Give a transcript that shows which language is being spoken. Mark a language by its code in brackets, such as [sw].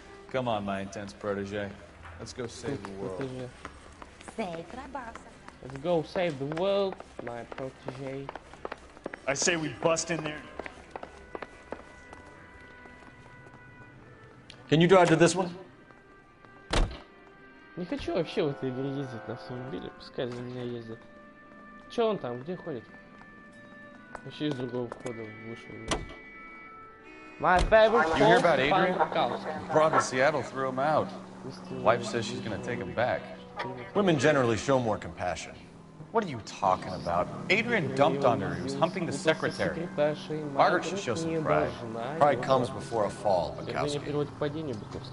[en] Come on, my intense protege. Let's go save the world. Let's go save the world, my protege. I say we bust in there. Can you drive to this one? [ru] Не хочу вообще в этой игре ездить на автомобиле, пускай за меня ездят. Че он там, где ходит? Вообще из другого входа вышел. [en] My favorite. You hear about Adrian? Brought to Seattle, threw him out. Wife says she's gonna take him back. Women generally show more compassion. What are you talking about? Adrian dumped on her. He was humping the secretary. Margaret should show some pride. Pride comes before a fall, Bukowski.